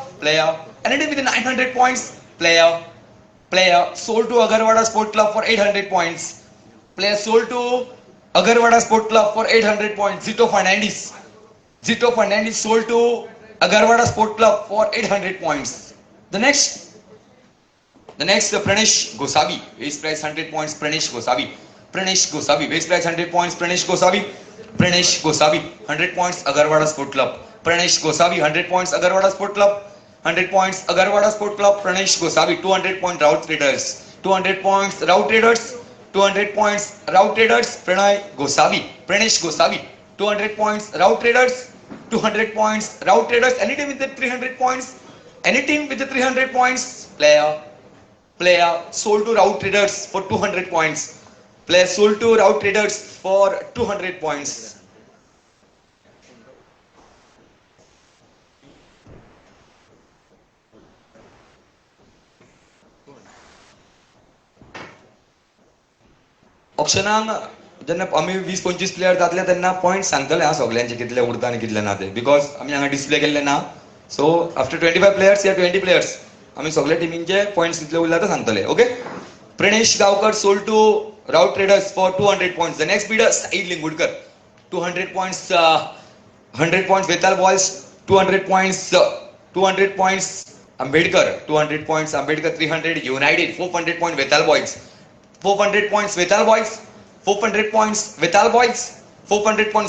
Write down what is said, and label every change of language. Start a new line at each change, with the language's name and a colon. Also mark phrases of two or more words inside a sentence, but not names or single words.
English: Player, ended with 900 points. Player, sold to Agarwada Sport Club for 800 points. Player sold to Agarwada Sport Club for 800 points. Zito Fernandez, sold to Agarwada Sport Club for 800 points. The next, Pranesh Gosavi, base price 100 points. Pranesh Gosavi, base price 100 points. Pranesh Gosavi, 100 points. Agarwada Sport Club. Pranesh Gosavi, 100 points. Agarwada Sport Club, 100 points. Agarwada Sport Club. Pranesh Gosavi, 200 point. Route Traders, 200 points. Route Traders, 200 points. Route Traders. Pranesh Gosavi, 200 points. Route Traders, 200 points. Route Traders, any team with the 300 points. Any team with the 300 points. Player sold to Route Traders for 200 points. Player sold to Route Traders for 200 points.
Konkani: ऑप्शनाक जेन्ना आमी 20-25 प्लेयर जातले तेन्ना पॉइंट सांगतले हा सगळ्यांचे कितले उरता आनी कितले ना ते, बिकॉज आमी हांगा डिस्प्ले केल्ले ना.
English: So after 25 players
Konkani: या 20 प्लेयर्स आमी सगळे टिमींचे पॉइंट्स कितले उरला ते सांगतले.
English: Okay. Pranesh Gaonkar sold to Route Traders for 200 points. The next bidder, Saeed Lingudkar, 200 points. 100 points. Bethal Boys, 200 points. 200 points. Ambedkar, 200 points. Ambedkar, 300. United, 400 points. Bethal Boys, 400 points. Bethal Boys, 400 points. Bethal Boys, 400 points.